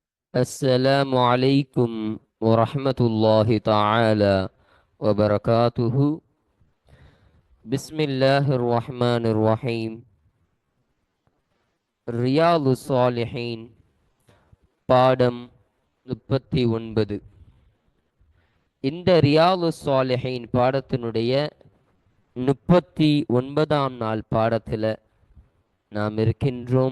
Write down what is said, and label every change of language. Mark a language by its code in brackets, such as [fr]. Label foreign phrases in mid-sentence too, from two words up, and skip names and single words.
[ar] السلام عليكم ورحمة الله تعالى وبركاته. بسم الله الرحمن الرحيم. [ta] ரியாது சாலிஹீன் பாடம் 39. இந்த ரியாது சாலிஹீன் பாடத்தினுடைய 39ஆம் நாள் பாடத்தில் நாம் இருக்கின்றோம்.